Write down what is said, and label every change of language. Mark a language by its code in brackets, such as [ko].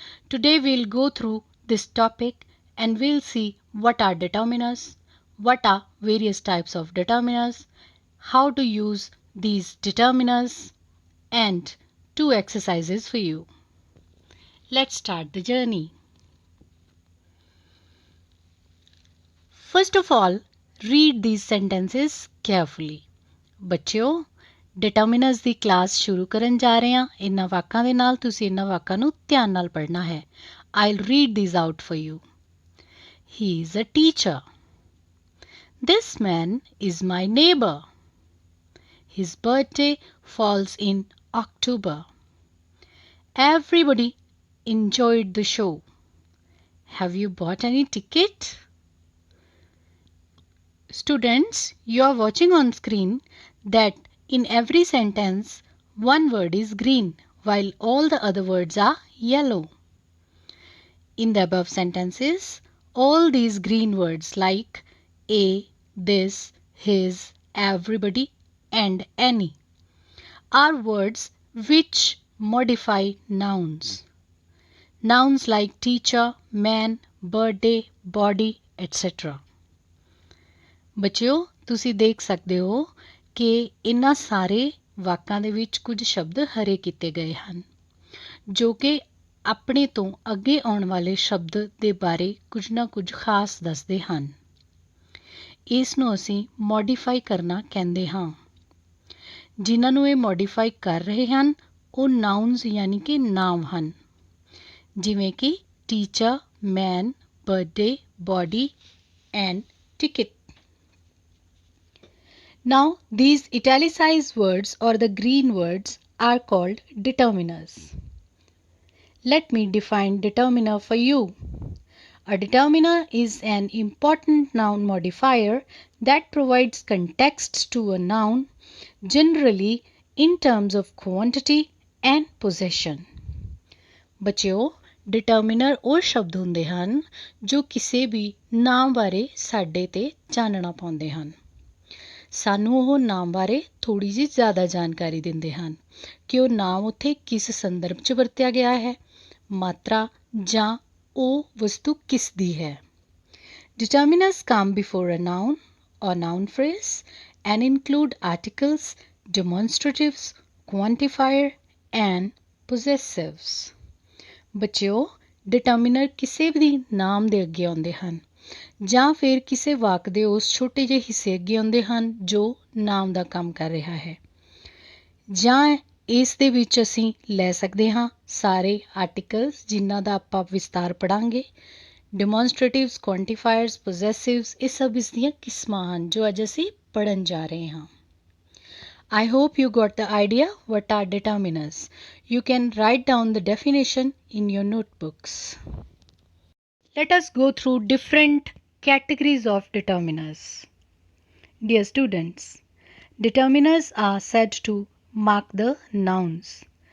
[en] Today we'll go through this topic and we'll see what are determiners, what are various types of determiners, how to use these determiners, and two exercises for you. Let's start the journey. First of all, read these sentences carefully. [pa] ਬੱਚਿਓ determiners ਦੀ class ਸ਼ੁਰੂ ਕਰਨ ਜਾ ਰਹੇ ਹਾਂ। ਇਹਨਾਂ ਵਾਕਾਂ ਦੇ ਨਾਲ ਤੁਸੀਂ ਇਹਨਾਂ ਵਾਕਾਂ ਨੂੰ ਧਿਆਨ ਨਾਲ ਪੜ੍ਹਨਾ ਹੈ। [en] I'll read these out for you. He is a teacher. This man is my neighbor. His birthday falls in October. Everybody enjoyed the show. Have you bought any ticket? Students, you are watching on screen that in every sentence one word is green while all the other words are yellow. In the above sentences, all these green words like a, this, his, everybody and any are words which modify nouns. Nouns like teacher, man, birthday, body, etc. [pa] ਬੱਚਿਓ ਤੁਸੀਂ ਦੇਖ ਸਕਦੇ ਹੋ ਕਿ ਇਹਨਾਂ ਸਾਰੇ ਵਾਕਾਂ ਦੇ ਵਿੱਚ ਕੁਝ ਸ਼ਬਦ ਹਰੇ ਕੀਤੇ ਗਏ ਹਨ ਜੋ ਕਿ ਆਪਣੇ ਤੋਂ ਅੱਗੇ ਆਉਣ ਵਾਲੇ ਸ਼ਬਦ ਦੇ ਬਾਰੇ ਕੁਝ ਨਾ ਕੁਝ ਖਾਸ ਦੱਸਦੇ ਹਨ। ਇਸ ਨੂੰ ਅਸੀਂ ਮੋਡੀਫਾਈ ਕਰਨਾ ਕਹਿੰਦੇ ਹਾਂ। ਜਿਨ੍ਹਾਂ ਨੂੰ ਇਹ ਮੋਡੀਫਾਈ ਕਰ ਰਹੇ ਹਨ ਉਹ ਨਾਊਨਸ ਯਾਨੀ ਕਿ ਨਾਮ ਹਨ, ਜਿਵੇਂ ਕਿ teacher, man, birthday, body and ticket. [en] Now, these italicized words or the green words are called determiners. Let me define determiner for you. A determiner is an important noun modifier that provides context to a noun, generally in terms of quantity and possession. [pa] ਬੱਚਿਓ determiner ਉਹ ਸ਼ਬਦ ਹੁੰਦੇ ਹਨ ਜੋ ਕਿਸੇ ਵੀ ਨਾਮ ਬਾਰੇ ਸਾਡੇ ਤੇ ਚਾਨਣਾ ਪਾਉਂਦੇ ਹਨ। ਸਾਨੂੰ ਉਹ ਨਾਮ ਬਾਰੇ ਥੋੜ੍ਹੀ ਜਿਹੀ ਜ਼ਿਆਦਾ ਜਾਣਕਾਰੀ ਦਿੰਦੇ ਹਨ ਕਿ ਉਹ ਨਾਮ ਉੱਥੇ ਕਿਸ ਸੰਦਰਭ 'ਚ ਵਰਤਿਆ ਗਿਆ ਹੈ, ਮਾਤਰਾ ਜਾਂ ਉਹ ਵਸਤੂ ਕਿਸ ਦੀ ਹੈ। [en] Determiners come before a noun or noun phrase and include articles, demonstratives, quantifier and possessives. [pa] ਬੱਚਿਓ determiner ਕਿਸੇ ਵੀ ਨਾਮ ਦੇ ਅੱਗੇ ਆਉਂਦੇ ਹਨ ਜਾਂ ਫਿਰ ਕਿਸੇ ਵਾਕ ਦੇ ਉਸ ਛੋਟੇ ਜਿਹੇ ਹਿੱਸੇ ਅੱਗੇ ਆਉਂਦੇ ਹਨ ਜੋ ਨਾਮ ਦਾ ਕੰਮ ਕਰ ਰਿਹਾ ਹੈ, ਜਾਂ ਇਸ ਦੇ ਵਿੱਚ ਅਸੀਂ ਲੈ ਸਕਦੇ ਹਾਂ ਸਾਰੇ ਆਰਟੀਕਲਸ ਜਿਨ੍ਹਾਂ ਦਾ ਆਪਾਂ ਵਿਸਤਾਰ ਪੜ੍ਹਾਂਗੇ। ਡੈਮੋਨਸਟ੍ਰੇਟਿਵਸ, ਕੁਆਂਟੀਫਾਇਰਸ, ਪੋਜ਼ੈਸਿਵਸ, ਇਹ ਸਭ ਇਸ ਦੀਆਂ ਕਿਸਮਾਂ ਹਨ ਜੋ ਅੱਜ ਅਸੀਂ ਪੜ੍ਹਨ ਜਾ ਰਹੇ ਹਾਂ। [en] I hope you got the idea what are determiners. You can write down the definition in your notebooks. Let us go through different categories of determiners. Dear students, determiners are said to mark the nouns.